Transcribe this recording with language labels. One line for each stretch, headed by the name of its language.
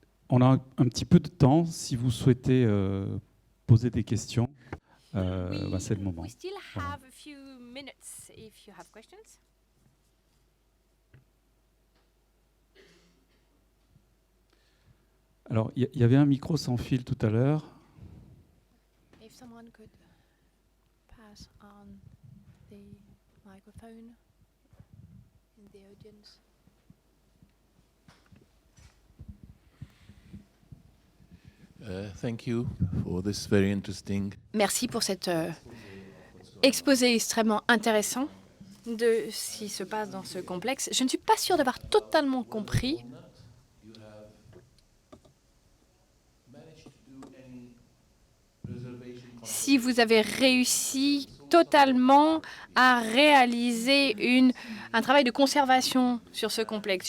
French: On a un petit peu de temps si vous souhaitez poser des questions, c'est le moment.
English: We still
French: Voilà.
English: have a few minutes if you have questions.
French: Alors, il y avait un micro sans fil tout à l'heure.
English: If someone could pass on the microphone in the audience. Thank you for this very interesting.
French: Merci pour cet exposé extrêmement intéressant de ce qui se passe dans ce complexe. Je ne suis pas sûre d'avoir totalement compris. Si vous avez réussi totalement à réaliser un travail de conservation sur ce complexe.